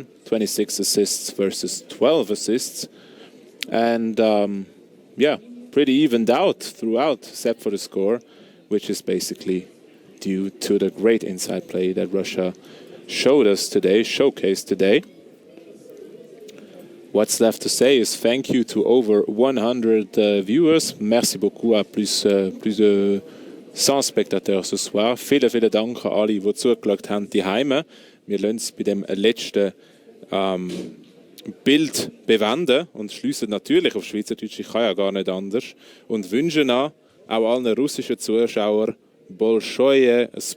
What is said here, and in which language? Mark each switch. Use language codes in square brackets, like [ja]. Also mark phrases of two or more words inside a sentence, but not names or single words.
[en] 26 assists versus 12 assists. And pretty evened out throughout, except for the score, which is basically due to the great inside play that Russia showcased today. What's left to say is thank you to over 100 viewers. [fr] Merci beaucoup à plus de 100 Spectateurs ce soir. [de] Vielen Dank an alle, die zugeschaut haben, die Heime. Wir lassen es bei dem letzten Bild bewenden und schließen natürlich auf Schweizerdeutsch, ich kann ja gar nicht anders. Und wünschen auch allen russischen Zuschauern [ru] Большое спасибо.